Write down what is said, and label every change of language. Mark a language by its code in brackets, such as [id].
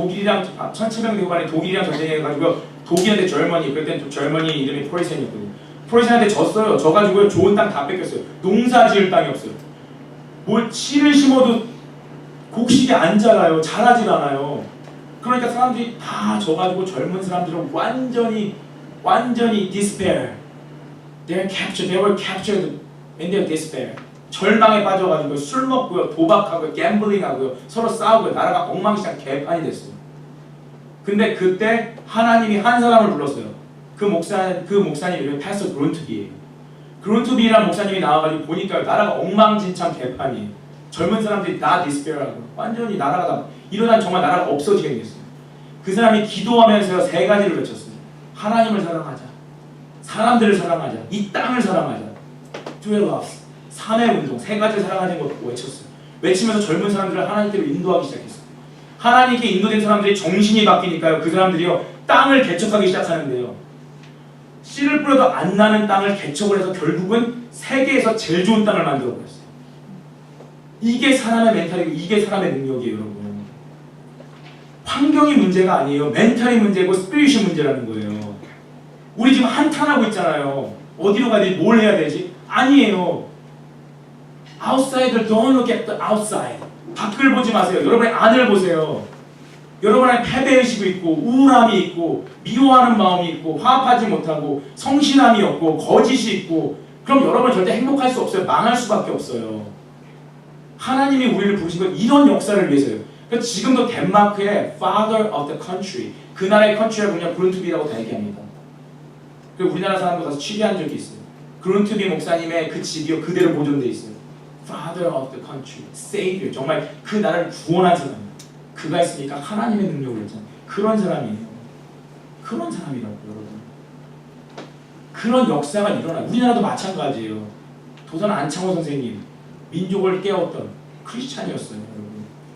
[ko] 1700년대 후반에 독일이랑 전쟁해가지고 독일한테 젊은이 그때 젊은이 이름이 프로이센이었거든요. 프로이센한테 졌어요. 져가지고 좋은 땅 다 뺏겼어요. 농사 지을 땅이 없어요. 뭘 치를 심어도 곡식이 안 자라요. 자라질 않아요. 그러니까 사람들이 다 져가지고 젊은 사람들은 완전히 despair. [en] They were captured in their despair. [ko] 절망에 빠져가지고 술 먹고요, 도박하고요, 갬블링하고요, 서로 싸우고요, 나라가 엉망진창 개판이 됐어요. 근데 그때 하나님이 한 사람을 불렀어요. 그 목사님 이름이 패스터 그룬트비예요. 그룬트비라는 목사님이 나와가지고 보니까 나라가 엉망진창 개판이에요. 젊은 사람들이 다 디스페어하고 완전히 나라가 다 이러다 정말 나라가 없어지게 생겼어요. 그 사람이 기도하면서 세 가지를 외쳤어요. 하나님을 사랑하자. 사람들을 사랑하자. 이 땅을 사랑하자. [en] Dual loves. [ko] 삶의 운동. 세 가지를 사랑하는 것을 외쳤어요. 외치면서 젊은 사람들을 하나님께로 인도하기 시작했어요. 하나님께 인도된 사람들이 정신이 바뀌니까요. 그 사람들이요. 땅을 개척하기 시작하는데요. 씨를 뿌려도 안 나는 땅을 개척을 해서 결국은 세계에서 제일 좋은 땅을 만들어버렸어요. 이게 사람의 멘탈이고 이게 사람의 능력이에요. 여러분. 환경이 문제가 아니에요. 멘탈이 문제고 스피릿이 문제라는 거예요. 우리 지금 한탄하고 있잖아요. 어디로 가야 되지? 뭘 해야 되지? 아니에요. [en] Outsider, don't look at the outside. [ko] 밖을 보지 마세요. 여러분의 안을 보세요. 여러분 안에 패배의식이 있고 우울함이 있고 미워하는 마음이 있고 화합하지 못하고 성실함이 없고 거짓이 있고 그럼 여러분 절대 행복할 수 없어요. 망할 수밖에 없어요. 하나님이 우리를 부르신 건 이런 역사를 위해서요. 그러니까 지금도 덴마크의 [en] Father of the Country [ko] 그 나라의 country를 그냥 그룬트비라고 다 얘기합니다. 그리고 우리나라 사람도 가서 취재한 적이 있어요. 그룬트비 목사님의 그 집이요 그대로 보존돼 있어요. [en] Father of the country, Savior. [ko] 정말 그 나라를 구원한 사람이에요. 그가 있으니까 하나님의 능력을 했잖아요. 그런 사람이에요. 그런 사람이라고 여러분. 그런 역사가 일어나요. 우리나라도 마찬가지예요. 도선 안창호 선생님, 민족을 깨웠던 크리스찬이었어요. 여러분.